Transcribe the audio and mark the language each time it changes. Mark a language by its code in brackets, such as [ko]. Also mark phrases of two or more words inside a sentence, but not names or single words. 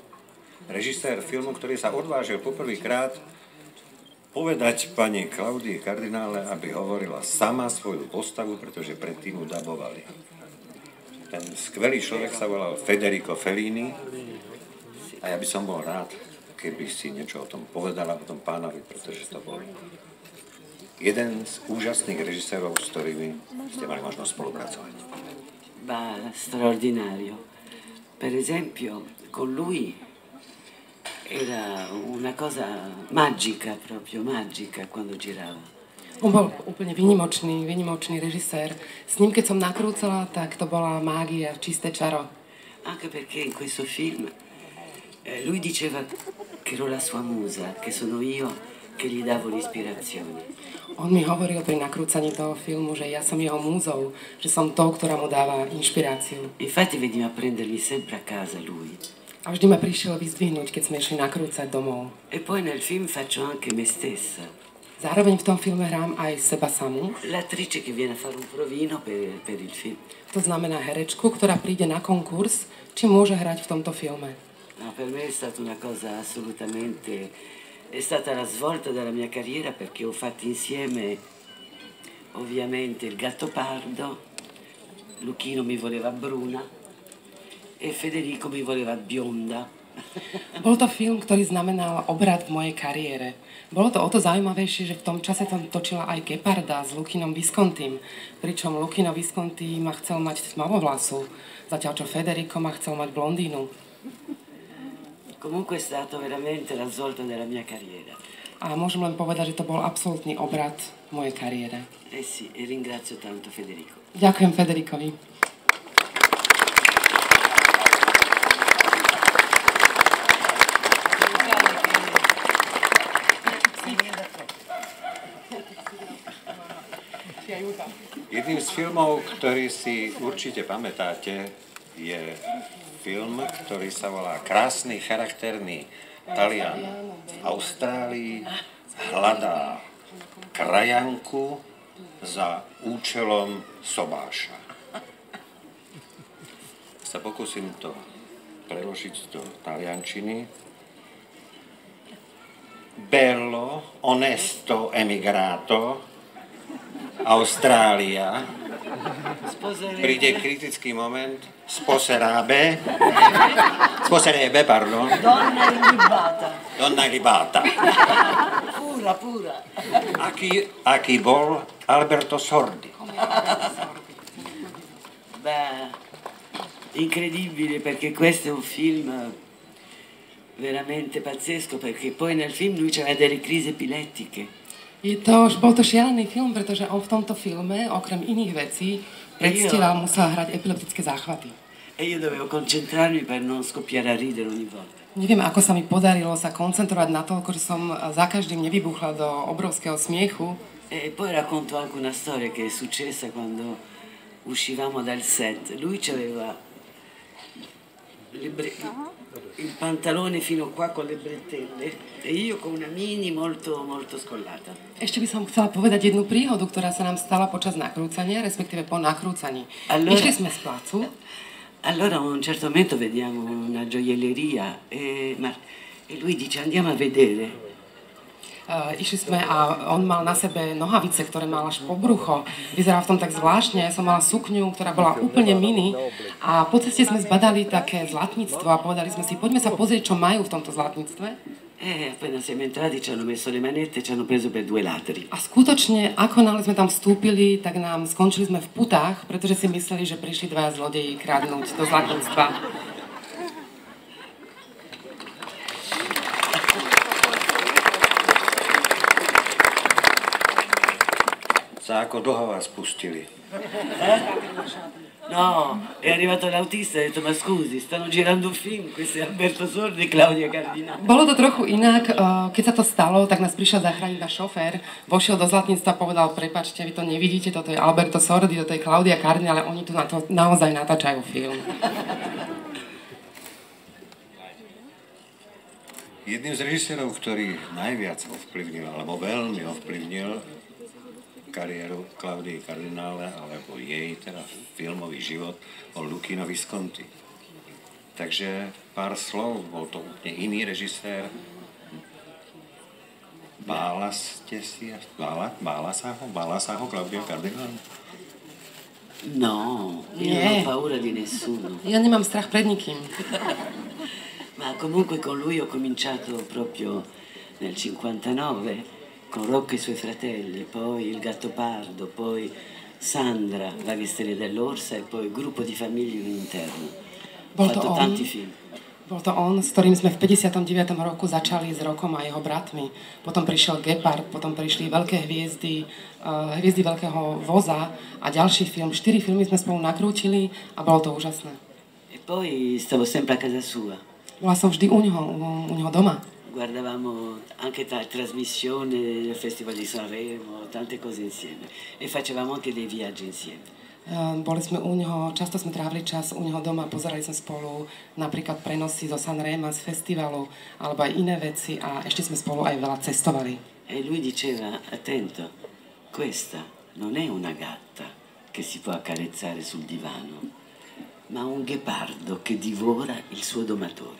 [sk] Režisér filmu, ktorý sa odvážil poprvýkrát povedať pani Klaudii Kardinále, aby hovorila sama svoju postavu, pretože predtým ju dabovali. Ten skvelý človek sa volal Federico Fellini a ja by som bol rád, keby si niečo o tom povedala, o tom pánovi, pretože to bol jeden z úžasných režisérov, s ktorými ste mali možnosť spolupracovať. [it] Ma straordinario. Per esempio, con lui era una cosa magica, proprio magica, quando girava. [sk] On bol úplne výnimočný režisér. S ním, keď som nakrúcala, tak to bola mágia, čisté čaro. [it] Anche perché in questo film lui diceva che ero la sua musa, che sono io che gli davo l'ispirazione. [sk] On mi hovoril pri nakrúcaní toho filmu, že ja som jeho múzou, že som tou, ktorá mu dáva inšpiráciu. [it] Infatti veniva a prendermi sempre a casa lui. [sk] A vždy ma prišiel vyzdvihnúť, keď sme išli nakrúcať domov. [it] E poi nel film faccio anche me stessa. [sk] Zároveň v tom filme hrám aj seba samú. [it] L'attrice che viene a fare un provino per il film. [sk] To znamená herečku, ktorá príde na konkurs, či môže hrať v tomto filme. [it] No, per me è stata una cosa assolutamente... È stata la svolta della mia carriera perché ho fatto insieme ovviamente il Gattopardo, Luchino mi voleva bruna e Federico mi voleva bionda. [sk] Bol to film, ktorý znamenal obrat v mojej kariére. Bolo to o to zaujímavejšie, že v tom čase tam točila aj Geparda s Luchinom Viscontím, pričom Luchino Visconti ma chcel mať tmavovlasu, zatiaľ čo Federico ma chcel mať blondínu. [it] Comunque è stato veramente la svolta della mia carriera. [sk] A môžem len povedať, že to bol absolútny obrat v mojej kariére. [it] Eh sì, e ringrazio tanto Federico. [sk] Ďakujem Federikovi. Jedným z filmov, ktorý si určite pamätáte, je film, ktorý sa volá Krásny, charakterný Talian v Austrálii hľadá krajanku za účelom sobáša. Sa pokúsim to preložiť do taliančiny. [it] Bello, onesto emigrato, [sk] Austrália. Príde kritický moment. [it] Sposerebbe, pardon. Donna illibata. Donna illibata. Pura. [sk] Aký bol Alberto Sordi. [it] Beh, incredibile perché questo è un film veramente pazzesco perché poi nel film lui aveva delle crisi epilettiche. [sk] Bol to šialený film, pretože on v tomto filme, okrem iných vecí, predstieral, musel hrať epileptické záchvaty. [it] E io dovevo concentrarmi per non scoppiare a ridere ogni volta. [sk] Neviem, ako sa mi podarilo sa koncentrovať na toľko, že som za každým nevybuchla do obrovského smiechu. [it] E poi racconto anche una storia che è successa quando uscivamo dal set. Lui aveva il pantalone fino qua con le bretelle e io con una mini molto scollata. [sk] Ešte by som chcela povedať jednu príhodu, ktorá sa nám stala počas nakrúcania, respektíve po nakrúcaní. Išli sme z placu. [it] Allora a un certo momento vediamo una gioielleria e lui dice andiamo a vedere. [sk] Išli sme a on mal na sebe nohavice, ktoré mal až po brucho. Vyzeral v tom tak zvláštne. Ja som mala sukňu, ktorá bola úplne mini. A po ceste sme zbadali také zlatníctvo a povedali sme si, poďme sa pozrieť, čo majú v tomto zlatníctve. [it] Appena siamo entrati ci hanno messo le manette e ci hanno preso per 2 ladri. [sk] A skutočne, ako náhle sme tam vstúpili, tak nám skončili sme v putách, pretože si mysleli, že prišli 2 zlodeji kradnúť do zlatníctva. Za ako dlho vás pustili? [it] No, è arrivato l'autista e ha detto ma scusi, stanno girando un film, questo è Alberto Sordi e Claudia Cardinale. [sk] Bolo to trochu inak, keď sa to stalo, tak nás prišiel zachrániť náš šofér, vošiel do zlatníctva a povedal, prepáčte, vy to nevidíte, toto je Alberto Sordi, toto je Claudia Cardinale, ale oni tu na to naozaj natáčajú film. Jedným z režisérov, ktorý najviac ovplyvnil, alebo veľmi ovplyvnil kariéru Claudii Cardinale, alebo jej teda filmový život, bol Luchino Visconti. Takže pár slov, bol to úplne iný režisér. Bála sa ho Claudia Cardinale? [it] No, io non ho paura di nessuno. [sk] Ja nemám strach pred nikým. [it] Ma comunque con lui ho cominciato proprio nel 59, con Rocco e i suoi fratelli, poi Il Gattopardo, poi Sandra, La Vesteria dell'Orsa e poi Gruppo di famiglie in interno. Ho fatto tanti film. [sk] Bol to on, s ktorým sme v 59. roku začali s Rokom a jeho bratmi. Potom prišiel Gepard, potom prišli Veľké hviezdy, Hviezdy veľkého voza a ďalší film. 4 filmy sme spolu nakrútili a bolo to úžasné. [it] E poi stavo sempre a casa sua. [sk] Bola som vždy u neho doma. [it] Guardavamo anche trasmissioni del Festival di Sanremo, tante cose insieme. E facevamo anche dei viaggi insieme. [sk] Boli sme u neho, často sme trávili čas u neho doma, pozerali sme spolu napríklad prenosy zo Sanrema, z festivalu, alebo aj iné veci a ešte sme spolu aj veľa cestovali. [it] E lui diceva, attento, questa non è una gatta che si può accarezzare sul divano, ma un ghepardo che divora il suo domatore.